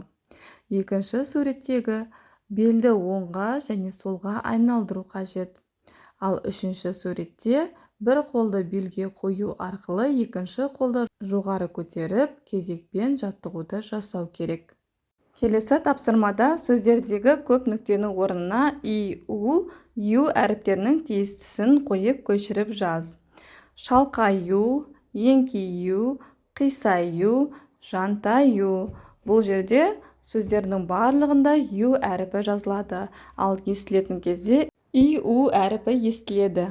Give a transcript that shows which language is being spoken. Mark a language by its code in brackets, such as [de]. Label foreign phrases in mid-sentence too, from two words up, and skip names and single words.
[kk] Екінші суреттегі белді оңға және солға айналдыру қажет. Ал үшінші суретте бір қолды белге қою арқылы екінші қолды жоғары көтеріп, кезекпен жаттығуды жасау керек. Келесі тапсырмада сөздердегі көп нүктенің орнына и, у, ю әріптерінің тиістісін қойып көшіріп жаз. Шалқаю, еңкею, қисаю, жантаю. Бұл жерде сөздердің барлығында ю әріпі жазылады, ал естілетін кезде и, у әріпі естіледі.